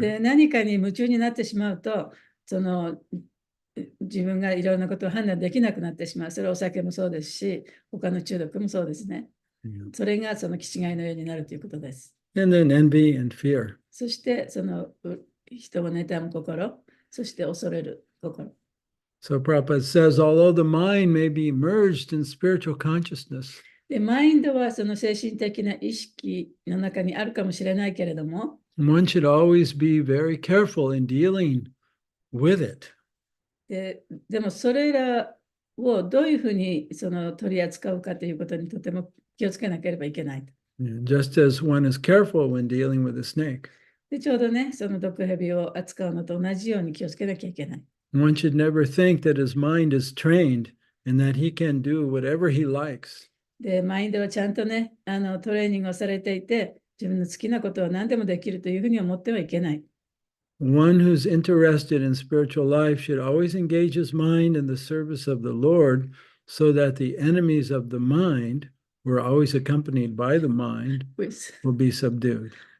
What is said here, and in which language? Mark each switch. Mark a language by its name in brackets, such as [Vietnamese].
[Japanese] で、何かに夢中になってしまうと、その自分がいろんなことを判断できなくなってしまう。それはお酒もそうですし、他の中毒もそうですね。それがその気違いのようになるということです。 [English] and then envy and fear. [Japanese] そしてその人を妬む心、そして恐れる心。 [English] So Prabhupada says, although the mind may be merged in spiritual consciousness, [Japanese] で、マインドはその精神的な意識の中にあるかもしれないけれども、 [English] one should always be very careful in dealing with it. [Japanese] でもそれらをどういうふうにその取り扱うかということにとても気をつけなければいけない。 [English] Just as one is careful when dealing with a snake. [Japanese] で、ちょうどね、その毒蛇を扱うのと同じように気をつけなきゃいけない。 [English] One should never think that his mind is trained and that he can do whatever he likes. [Japanese] で、マインドはちゃんとね、トレーニングをされていて、自分の好きなことは何でもできるというふうに思ってはいけない。 [English] One who's interested in spiritual life should always engage his mind in the service of the Lord so that the enemies of the mind, who are always accompanied by the mind, will be subdued.